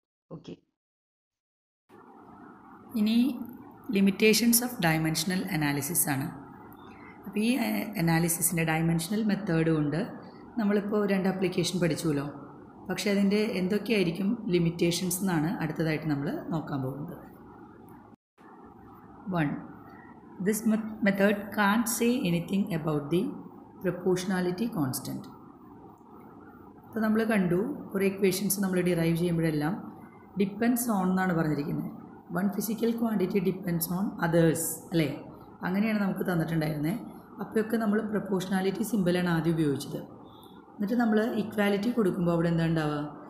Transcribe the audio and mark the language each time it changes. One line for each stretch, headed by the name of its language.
Malayalam: Okay, ഇനി limitations of dimensional analysis ആണ്. അപ്പോൾ ഈ അനാലിസിസിൻ്റെ ഡയമെൻഷണൽ മെത്തേഡ് കൊണ്ട് നമ്മളിപ്പോൾ 2 ആപ്ലിക്കേഷൻ പഠിച്ചുവല്ലോ. പക്ഷേ അതിൻ്റെ എന്തൊക്കെയായിരിക്കും ലിമിറ്റേഷൻസ് എന്നാണ് അടുത്തതായിട്ട് നമ്മൾ നോക്കാൻ പോകുന്നത്. 1.
English: This method can't say anything about the proportionality constant.
Malayalam: അപ്പോൾ നമ്മൾ കണ്ടു, ഒരു ഇക്വേഷൻസ് നമ്മൾ ഡിറൈവ് ചെയ്യുമ്പോഴെല്ലാം
English: depends on
Malayalam: എന്നാണ് പറഞ്ഞിരിക്കുന്നത്.
English: one physical quantity depends on others
Malayalam: അല്ലേ, അങ്ങനെയാണ് നമുക്ക് തന്നിട്ടുണ്ടായിരുന്നത്. അപ്പോഴൊക്കെ നമ്മൾ പ്രൊപ്പോർഷണാലിറ്റി സിമ്പിളാണ് ആദ്യം ഉപയോഗിച്ചത്. എന്നിട്ട് നമ്മൾ ഇക്വാലിറ്റി കൊടുക്കുമ്പോൾ അവിടെ എന്താ ഉണ്ടാവുക?